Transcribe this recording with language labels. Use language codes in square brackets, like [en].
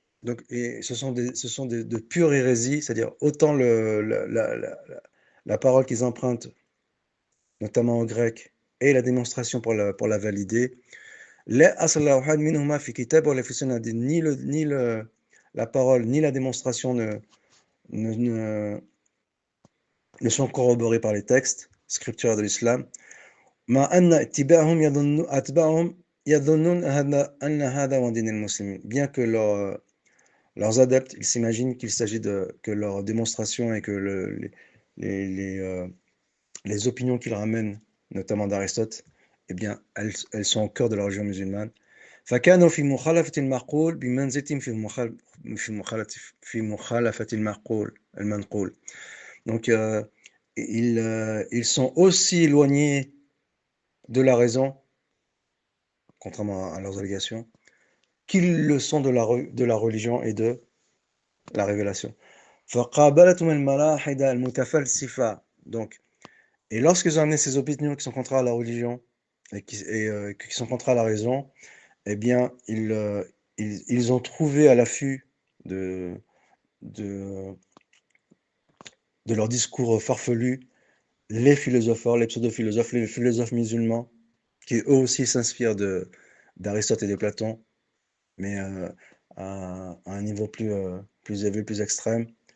[fr] Donc, et ce sont de pure hérésie, c'est-à-dire autant la parole qu'ils empruntent, notamment au grec, et la démonstration pour la valider. [ar] لا أصل واحد منهما في كتاب ولا في سنة. [fr] Ni la parole ni la démonstration ne sont corroborés par les textes scriptures de l'islam. [ar] مع أن اتباعهم أتباعهم يظنون أن هذا هو دين المسلمين. [fr] Bien que leurs adeptes, ils s'imaginent qu'il s'agit que leur démonstration et que les opinions qu'ils ramènent, notamment d'Aristote, eh bien, elles sont au cœur de la religion musulmane. [ar] فكانوا في مخالفة المعقول بمنزلة في مخالفة المنقول. [fr] Donc, ils sont aussi éloignés de la raison, contrairement à leurs allégations, qu'ils le sont de la religion et de la révélation. [ar] فقابلتهم الملاحدة المتفلسفة. [fr] Donc, et lorsqu'ils ont amené ces opinions qui sont contraires à la religion et qui sont contraires à la raison, eh bien, ils ont trouvé à l'affût de leurs discours farfelus les philosopheurs, les pseudo-philosophes, les philosophes musulmans, qui eux aussi s'inspirent d'Aristote et de Platon, mais à un niveau plus élevé, plus extrême.